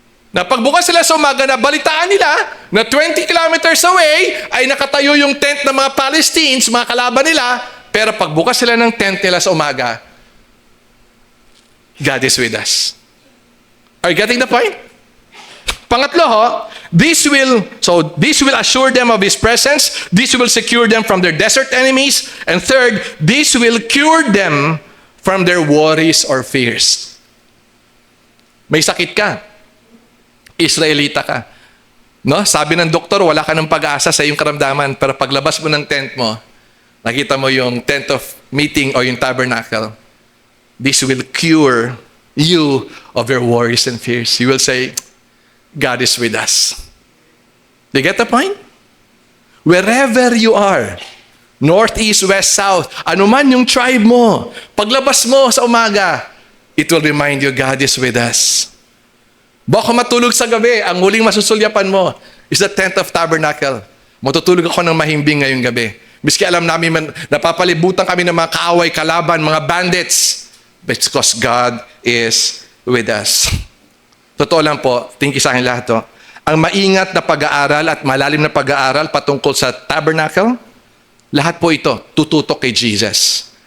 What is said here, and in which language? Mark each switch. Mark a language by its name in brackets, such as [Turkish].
[Filipino] Na pagbukas sila sa umaga, na balitaan nila na 20 kilometers away ay nakatayo yung tent ng mga Palestinians, mga kalaban nila, pero pagbukas sila ng tent nila sa umaga, [English] God is with us. Are you getting the point? [Filipino] Pangatlo ho, [English] this will assure them of His presence. This will secure them from their desert enemies. And third, this will cure them from their worries or fears. [Filipino] May sakit ka. Israelita ka. No? Sabi ng doktor, wala ka ng pag-asa sa iyong karamdaman. Pero paglabas mo ng tent mo, nakita mo yung tent of meeting o yung tabernacle. [English] This will cure you of your worries and fears. You will say, God is with us. Do you get the point? Wherever you are, north, east, west, south, [Filipino] anuman yung tribe mo, paglabas mo sa umaga, [English] it will remind you, God is with us. [Filipino] Baka matulog sa gabi, ang huling masusulyapan mo [English] is the tent of tabernacle. [Filipino] Matutulog ako ng mahimbing ngayong gabi. Miski alam namin, napapalibutan kami ng mga kaaway, kalaban, mga bandits. [English] Because God is with us. [Filipino] Totoo lang po, tingin sa akin lahat to. Ang maingat na pag-aaral at malalim na pag-aaral patungkol sa tabernacle, lahat po ito tututok kay Jesus.